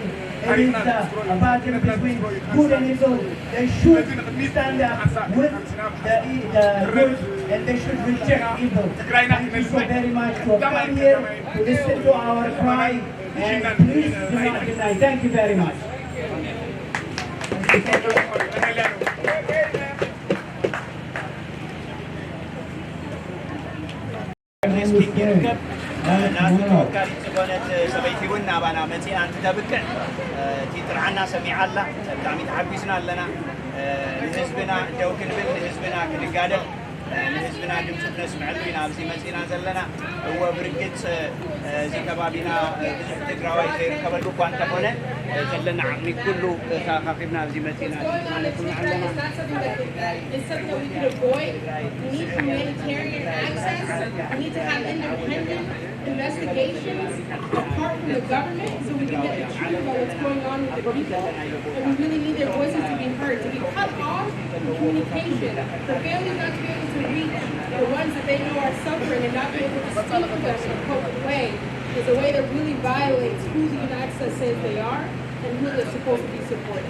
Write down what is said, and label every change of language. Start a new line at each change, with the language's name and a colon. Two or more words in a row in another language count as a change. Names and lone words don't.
English: It is a battle between good and evil. They should stand up with the good, and they should reject evil. Thank you so very much for coming here to listen to our cry, and please do not deny. Thank you very much.
Tigrinya: ናቱ ተወካሊት ዝኾነት ሰበይቲ እውን ናባና መፂኣ እንትተብክዕ ትጥርዓና ሰሚዓላ ብጣዕሚ ተሓጒስና ኣለና ንህዝብና ደው ክንብል ንህዝብና ክንጋደል ንህዝብና ድምፂ ክነስምዐሉ ኢና ኣብዚ መፂና ዘለና እወ ብርግፅ እዚ ከባቢና ብዙሕ ትግራዋይ ዘይርከበሉ እኳ እንተኾነ ዘለና ዓቕሚ ኩሉ ተኻኺብና ኣብዚ መፂና ማለት እውን ኣለና
English: It's something that we could avoid. We need humanitarian access. We need to have independent investigations apart from the government so we can get the truth about what's going on with the people. And we really need their voices to be heard, to be cut off from communication, for families not to be able to reach the ones that they know are suffering and not be able to speak to them in a public way is a way that really violates who the United States says they are and who they're supposed to be supporting.